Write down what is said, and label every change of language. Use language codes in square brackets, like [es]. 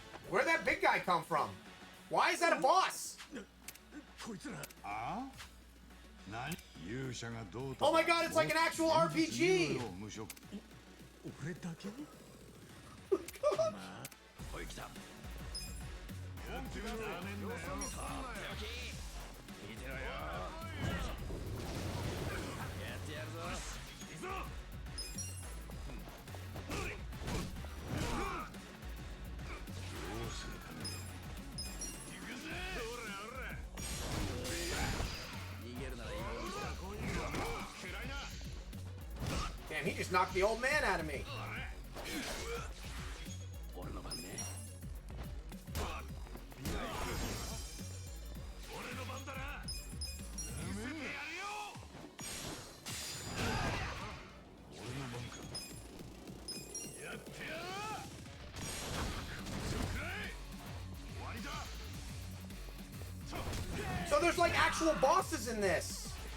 [en] Where'd that big guy come from? Why is that a boss? [ja] こいつらああ何勇者がどうと [en] Oh my god, it's like an actual RPG! [ja] 無職俺だけおい来たやってみろやめんなよ見てろよやってやるぞどうするかね逃げるなら今 [en] Damn, he just knocked the old man out of me. [ja] 俺の番ね俺の番だな見せてやるよ俺の番かやってやるそくらい終わりだ [en] So there's like actual bosses in this.